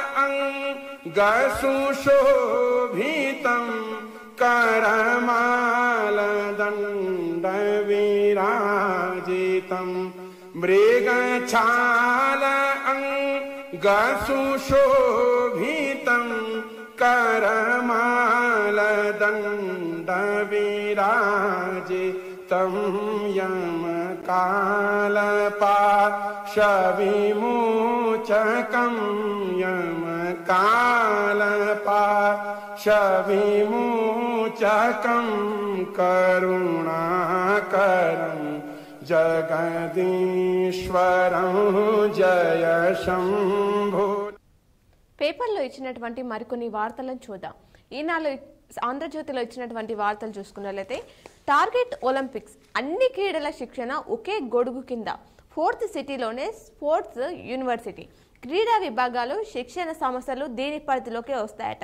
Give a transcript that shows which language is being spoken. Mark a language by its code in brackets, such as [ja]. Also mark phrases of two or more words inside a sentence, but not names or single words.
[sa] अंगसुशोभितं करमालदण्डविराजितं मृगछाल अंगसुशोभितं करमालदण्डविराजितं यमकालपाशविमोचकं यमकालपाशविमोचकं करुणाकरं జగదీశ్వరం జయ శంభో. [te] పేపర్లో ఇచ్చినటువంటి మరికొన్ని వార్తలను చూద్దాం. ఈనాడు ఆంధ్రజ్యోతిలో ఇచ్చినటువంటి వార్తలు చూసుకున్నట్లయితే [en] Target Olympics [te] అన్ని క్రీడల శిక్షణ ఒకే గొడుగు కింద 4th సిటీలోనే [en] sports university [te] క్రీడా విభాగాలు శిక్షణ సంస్థలు దీని పరిధిలోకి వస్తాయట.